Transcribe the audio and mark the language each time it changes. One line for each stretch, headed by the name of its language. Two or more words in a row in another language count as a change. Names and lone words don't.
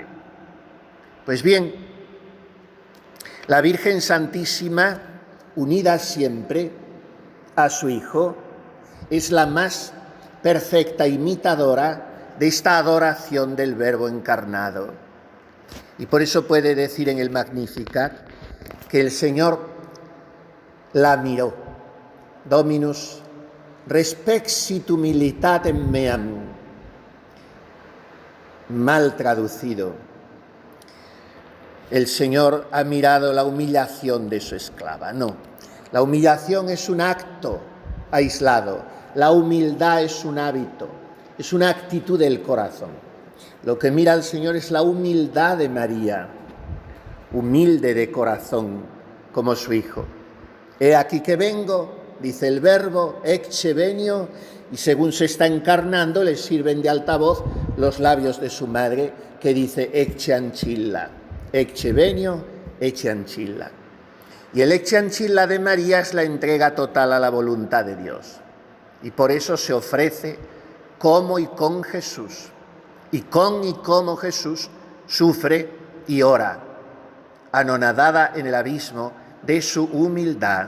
Spanish: Pues bien, la Virgen Santísima, unida siempre a su Hijo, es la más perfecta imitadora de esta adoración del Verbo encarnado. Y por eso puede decir en el Magnificat que el Señor la miró.
Latin: Dominus respexit humilitatem meam.
Spanish: Mal traducido. El Señor ha mirado la humillación de su esclava. No, la humillación es un acto aislado. La humildad es un hábito, es una actitud del corazón. Lo que mira el Señor es la humildad de María, humilde de corazón, como su Hijo. He aquí que vengo, dice el Verbo,
Latin: ecce venio,
Spanish: y según se está encarnando le sirven de altavoz los labios de su madre, que dice
Latin: ecce ancilla, ecce venio, ecce ancilla.
Spanish: Y el
Latin: ecce ancilla
Spanish: de María es la entrega total a la voluntad de Dios. Y por eso se ofrece como y con Jesús, y con y como Jesús sufre y ora, anonadada en el abismo de su humildad.